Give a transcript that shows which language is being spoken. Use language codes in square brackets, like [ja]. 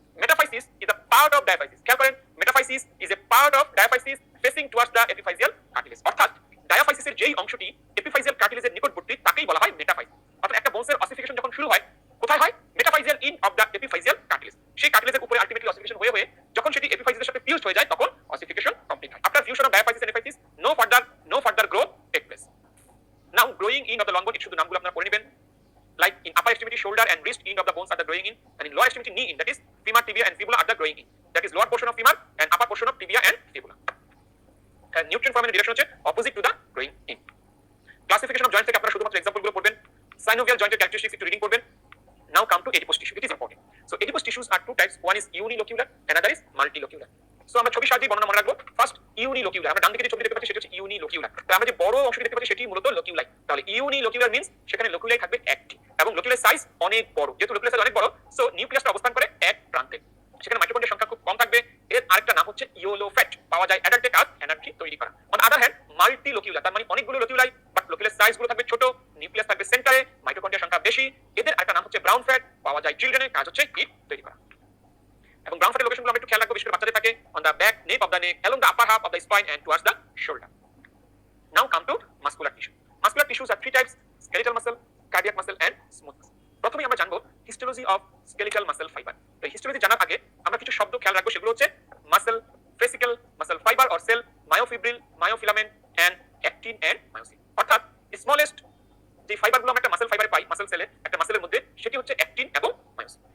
[en] Metaphysis is a part of diaphysis. [bn] খেয়াল করেন, [en] metaphysis is a part of diaphysis facing towards the epiphyseal cartilage, [bn] অর্থাৎ ডায়াফাইসিসের যেই অংশটি epiphyseal কার্টিলেজের নিকটবর্তী তাকেই বলা হয় মেটাফাইসিস। অর্থাৎ একটা বোনসের অসিফিকেশন যখন শুরু হয় কোথায় হয়? মেটাফাইসিয়াল in of the epiphyseal cartilage. সেই কার্টিলেজের উপরে আলটিমেটলি অসিফিকেশন হয়ে যখন সেটি এপিফাইসিসের সাথে ফিউজড হয়ে যায় তখন অসিফিকেশন কমপ্লিট হয়। [en] After fusion of diaphysis and epiphysis no further growth take place. Now growing in of the long bone, [bn] শুধু নামগুলো আপনারা পড়ে নেবেন। [en] Like in upper extremity shoulder and wrist end of the bones are the growing in, and in lower extremity knee in, that is femur, tibia and fibula are the growing in. That is lower portion of femur and upper portion of tibia and fibula. And nutrient formation direction হচ্ছে opposite to the growing in. [bn] Classification of joints থেকে আপনারা শুধুমাত্র example গুলো পড়বেন। Synovial joint characteristics একটু reading করবেন। [en] Now come to adipose tissue. It is important. So adipose tissues are two types. One is unilocular, another is multilocular. [bn] So আমরা ছবির সাহায্যে বর্ণনা মনে রাখবো। ফার্স্ট ইউনিলোকিউলার, আমরা ডান দিকে যে ছবি দেখতে পাচ্ছি সেটা হচ্ছে ইউনিলোকিউলার। তো আমরা যে বড় অংশটি দেখতে পাচ্ছি সেটি মূলত লোকিউলাই। তাহলে ইউনিলোকিউলার মিন্স সেখানে লোকিউলাই থাকবে একটি, এবং লোকিউলের সাইজ অনেক বড়। যেহেতু লোকিউলের সাইজ অনেক বড়, সো নিউক্লিয়াসটা অবস্থান করে এক প্রান্তে, সেখানে মাইটোকন্ড্রিয়ার সংখ্যা খুব কম থাকবে। এর আরেকটা নাম হচ্ছে ইয়েলো ফ্যাট, পাওয়া যায় অ্যাডাল্টে কাজ এনার্জি তৈরি করা। অন আদার হ্যান্ড মাল্টিলোকিউলার, তার মানে অনেকগুলো লোকিউলাই, বাট লোকিউলের সাইজ গুলো থাকবে ছোট, নিউক্লিয়াস থাকবে সেন্টারে, মাইটোকন্ড্রিয়ার সংখ্যা বেশি। এদের আরেকটা নাম হচ্ছে ব্রাউন ফ্যাট, পাওয়া যায় চিলড্রেনের, কাজ হচ্ছে হিট তৈরি করা। এবং ব্রাউন ফ্যাটের লোকেশনগুলো আমরা একটু খেয়াল রাখবো, বিশেষ করে বাচ্চাদের থাকে on the back, neck of the neck, [en] along the upper half of the spine and towards the shoulder. Now come to muscular tissue. Muscular tissues are three types: skeletal muscle, cardiac muscle and smooth muscle. [bn] প্রথমে আমরা জানবো histology of skeletal muscle fibre. তো histology জানার আগে আমরা কিছু শব্দ খেয়াল রাখবো, সেগুলো হচ্ছে muscle, ফেসিকল, muscle fibre or sell, মায়োফিব্রিল, মায়োফিলামেন্ট and actin and myosin. অর্থাৎ স্মলেস্ট যে ফাইবারগুলো আমরা একটা মাসল ফাইবারে পাই, মাসল সেলে, একটা মাসলের মধ্যে, সেটি হচ্ছে অ্যাক্টিন এবং মায়োসিন।